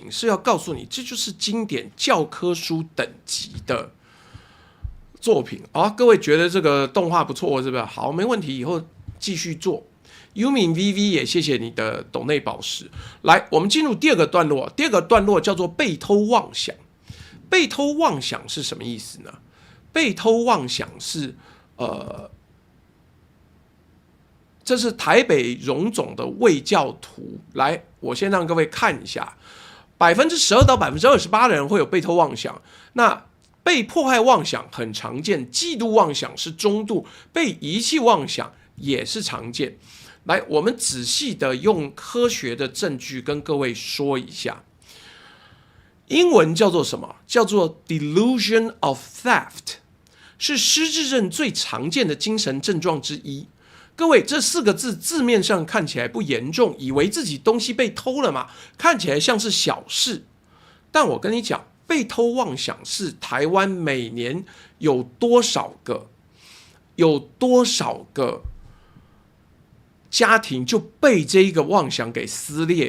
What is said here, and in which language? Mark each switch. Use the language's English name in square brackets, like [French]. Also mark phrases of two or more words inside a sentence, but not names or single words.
[Chinese] 是要告訴你，這就是經典教科書等級的作品啊！各位覺得這個動畫不錯，是不是？好，沒問題，以後繼續做。Umin VV 也謝謝你的抖內寶石。來，我們進入第二個段落。第二個段落叫做被偷妄想。被偷妄想是什麼意思呢？被偷妄想是這是台北榮總的衛教圖。來，我先讓各位看一下，12%到28%的人會有被偷妄想。那被迫害妄想很常見，嫉妒妄想是中度，被遺棄妄想也是常見。來，我們仔細的用科學的證據跟各位說一下。英文叫做什麼？叫做 [English] delusion of theft， [Chinese] 是失智症最常見的精神症狀之一。各位，這4個字字面上看起来不嚴重，以為自己東西被偷了嘛，看起來像是小事。但我跟你講，被偷妄想是台灣每年有多少個家庭就被這一個妄想給撕裂。